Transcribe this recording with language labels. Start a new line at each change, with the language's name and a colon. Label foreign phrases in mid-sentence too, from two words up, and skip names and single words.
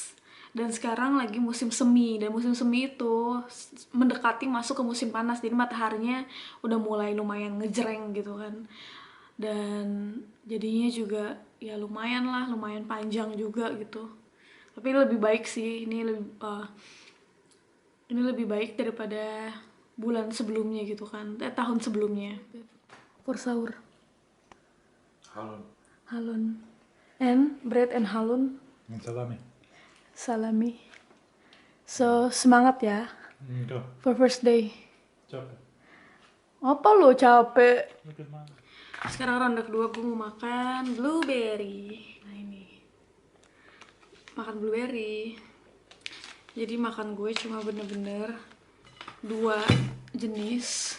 Indonesian: Dan sekarang lagi musim semi, dan musim semi itu mendekati masuk ke musim panas, jadi mataharinya udah mulai lumayan ngejreng gitu kan. Dan jadinya juga ya lumayan lah, lumayan panjang juga gitu. Tapi lebih baik sih, ini lebih baik daripada bulan sebelumnya gitu kan, tahun sebelumnya.
English: For sahur. Halon. Halon. And bread and halon. And salami.
Indonesian: Salami. So semangat ya. Enggak.
English: For first day.
Indonesian: Capek. Apa lo capek? Makin mana? Sekarang ronde kedua gue mau makan blueberry. Nah ini. Makan blueberry. Jadi makan gue cuma bener-bener 2 jenis.